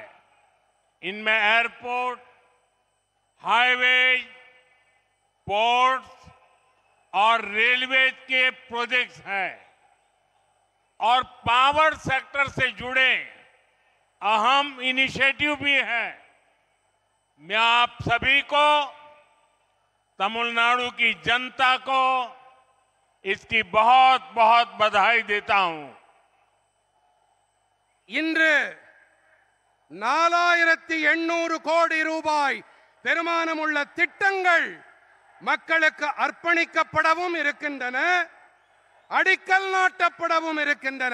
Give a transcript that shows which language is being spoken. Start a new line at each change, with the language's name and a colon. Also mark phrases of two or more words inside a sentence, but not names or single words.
Hindi: इनमें
English: airports, highways, ports
Hindi: और रेलवे के प्रोजेक्ट्स हैं और
English: power sector
Hindi: से जुड़े अहम इनिशिएटिव भी हैं। मैं आप सभी को, तमिलनाडु की जनता को इसकी बहुत बहुत बधाई देता हूं।
Tamil: இன்று 4800 கோடி ரூபாய் பெருமானம் உள்ள திட்டங்கள் மக்களுக்கு அர்ப்பணிக்கப்படவும் இருக்கின்றன, அடிக்கல் நாட்டப்படவும் இருக்கின்றன.